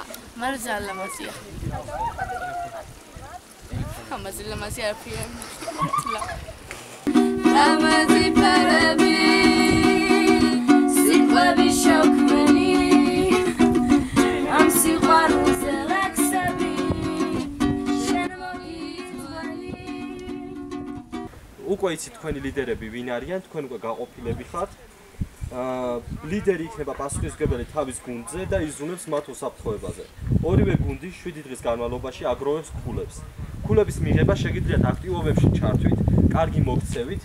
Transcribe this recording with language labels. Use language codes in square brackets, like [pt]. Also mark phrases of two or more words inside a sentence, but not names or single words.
[ka] Marza la Masia. Hamazil la Masia PM. La Mazi Parabi. Siqlabi shokmani. Am siqaru zelaksabi. Shenmogizvani. უკვე იცით თქვენი ლიდერები ვინ არიან, თქვენ უკვე გაყოფილები ხართ. ლიდერი იქნება პასუხისმგებელი თავის გუნდზე და იზრუნებს მათ უსაფრთხოებაზე. ორივე გუნდი 7 დღის განმავლობაში აგროვებს ქულებს. ქულების მიღება შეგიძლიათ აქტივობებში ჩართვით, კარგი მოქცევით.